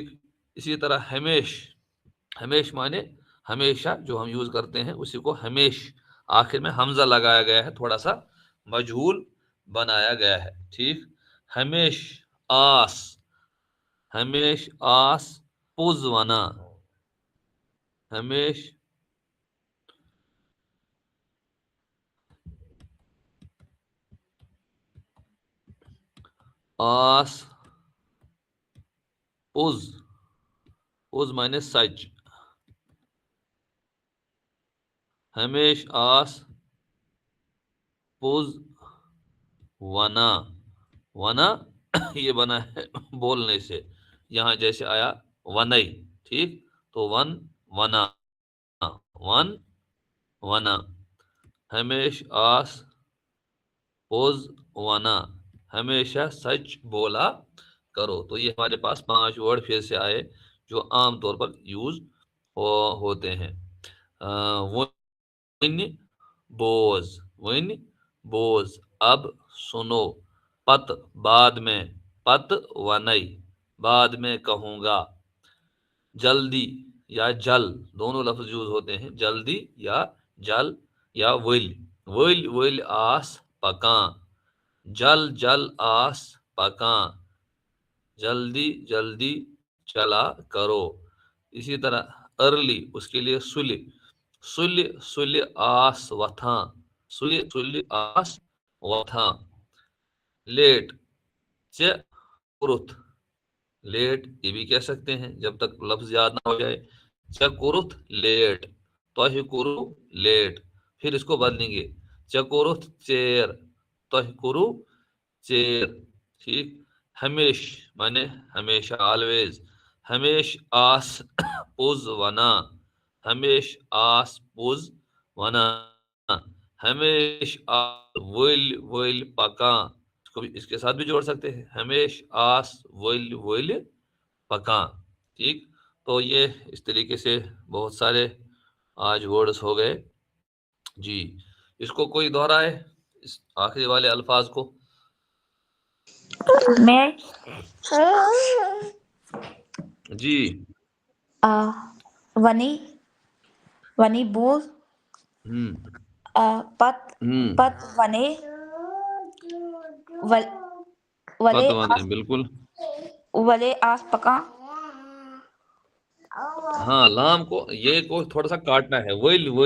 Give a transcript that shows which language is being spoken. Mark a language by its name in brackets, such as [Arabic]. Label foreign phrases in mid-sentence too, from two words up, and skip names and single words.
[Urdu] اسی طرح ہمیش، ہمیش مانے ہمیشہ، جو ہم یوز کرتے ہیں اسی کو ہمیش، آخر میں حمزہ لگایا گیا ہے، تھوڑا سا مجہول بنایا گیا ہے، ٹھیک، [Kashmiri] ہمیش آس، ہمیش آس پوز ونا، ہمیش آس پوز، پوز [Urdu] مانے سچ، [Kashmiri] ہمیش آس پوز ونا، [Urdu] ونا یہ بنا ہے بولنے سے، یہاں جیسے آیا ونئی، ٹھیک، تو [Kashmiri] ون ونا، ون ونا، ہمیش آس پوز ونا، [Urdu] ہمیشہ سچ بولا کرو۔ تو یہ ہمارے پاس 5 ورڈ پھر سے آئے جو عام طور پر یوز ہوتے ہیں، [Kashmiri] ون بوز، ون بوز [Urdu] اب سنو، پت بعد میں، [Kashmiri] پت ونئی [Urdu] بعد میں کہوں گا، جلدی یا جل دونوں لفظ یوز ہوتے ہیں، جلدی یا جل یا ول، [Kashmiri] ول ول آس پکاں، [Urdu] جل جل آس پکاں، جلدی جلدی چلا کرو۔ اسی طرح ارلی، اس کے لیے سلی، [Kashmiri] سلی سلی آس وتھاں، سلی سلی آس وتھاں، [Urdu] لیٹ کرت، لیٹ یہ بھی کہہ سکتے ہیں جب تک لفظ یاد نہ ہو جائے، چکرت لیٹ، [Kashmiri] توہی کرو [Urdu] لیٹ، پھر اس کو بدلیں گے، [Kashmiri] چکرت چیر، توہی کرو چیر، [Urdu] ٹھیک، ہمیش مانے ہمیشہ آلویز، [Kashmiri] ہمیش آس پوز ونا، ہمیش آس پوز ونا، ہمیش آس ول ول پکاں، [Urdu] اس کو بھی اس کے ساتھ بھی جوڑ سکتے ہیں، [Kashmiri] ہمیش آس ول ول پکاں، ٹھیک۔ [Urdu] تو یہ اس طریقے سے بہت سارے آج ورڈز ہو گئے جی، اس کو کوئی دہرائے اس آخری والے الفاظ کو؟ میں جی [Kashmiri] ونی، ونی بوز، پت، پت ونے، ولے پت وانے بالکل، ولے آس پکاں، [Urdu] ہاں لام کو یہ کو تھوڑا سا کاٹنا ہے، [Kashmiri] ول ول